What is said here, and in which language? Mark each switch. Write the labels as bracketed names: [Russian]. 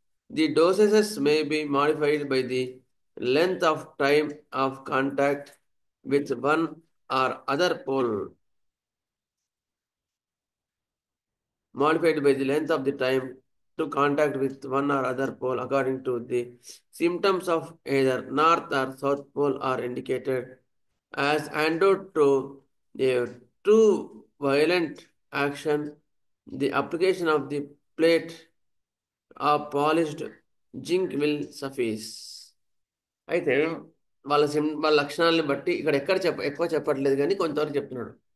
[English] The doses may be modified by the length of time of contact with one or other pole. Modified by the length of the time to contact with one or other pole according to the symptoms of either north or south pole are indicated as antidote to a too violent action. The application of the plate of polished zinc will suffice. [Telugu] అయితే వాళ్ళ లక్షణాలను బట్టి ఇక్కడ ఎక్కువ చెప్పట్లేదు కానీ కొంతవరకు చెప్తున్నాడు.